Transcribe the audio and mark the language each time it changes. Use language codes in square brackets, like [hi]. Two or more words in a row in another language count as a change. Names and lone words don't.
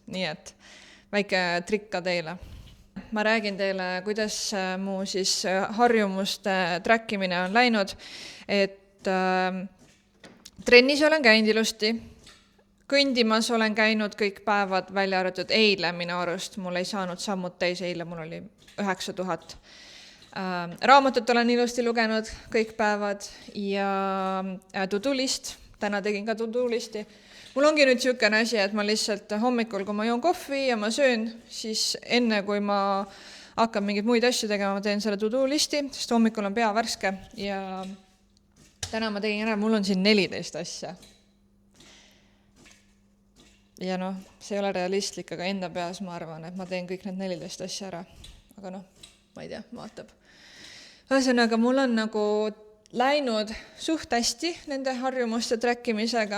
[et] Nii et väike trikk ka teile. Ma räägin teile, kuidas mu siis harjumuste trackimine on läinud, et trennis olen käinud ilusti. Kõndimas olen käinud kõik päevad välja arvatud eile minu arust. Mul ei saanud sammud täis, eile mul oli 9000. Raamatut olen ilusti lugenud kõik päevad ja [en] to-do list. [et] Täna tegin ka [en] to-do listi. [et] Mul ongi nüüd siukene asi, et ma lihtsalt hommikul, kui ma joon kohvi ja ma söön, siis enne kui ma hakkan mingeid muid asju tegema, ma teen selle [en] to-do listi, [et] sest hommikul on pea värske ja täna ma tegin ära, mul on siin 14 asja. Ja see ei ole realistlik, aga enda peas ma arvan, et ma teen kõik need 14 asja ära. Aga ma ei tea, vaatab. Ühesõnaga, mul on nagu läinud suht hästi nende harjumuste trackimisega.